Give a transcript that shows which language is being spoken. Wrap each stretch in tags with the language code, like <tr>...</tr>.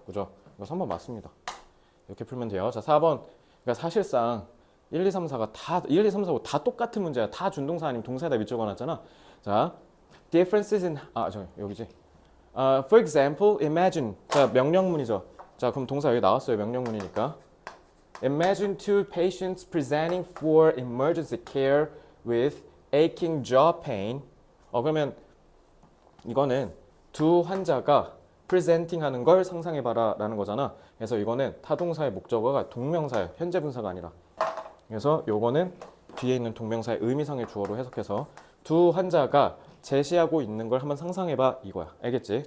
<ko>그죠? 이거 3번 맞습니다. 이렇게 풀면 돼요. 자, 4번. 그러니까 사실상 1, 2, 3, 4가 다 1, 2, 3, 4고 다 똑같은 문제야. 다 준동사 아니면 동사에다 밑줄 그어놨잖아. 자, differences in 여기지.</ko> <en>For example, imagine.</en> <ko>자, 명령문이죠. 자, 그럼 동사 여기 나왔어요. 명령문이니까.</ko> <en>Imagine two patients presenting for emergency care with aching jaw pain.</en> <ko>그러면 이거는 두 환자가 presenting 하는 걸 상상해봐라 라는 거잖아. 그래서 이거는 타동사의 목적어가 동명사예요. 현재 분사가 아니라. 그래서 요거는 뒤에 있는 동명사의 의미상의 주어로 해석해서 두 환자가 제시하고 있는 걸 한번 상상해봐 이거야. 알겠지?</ko>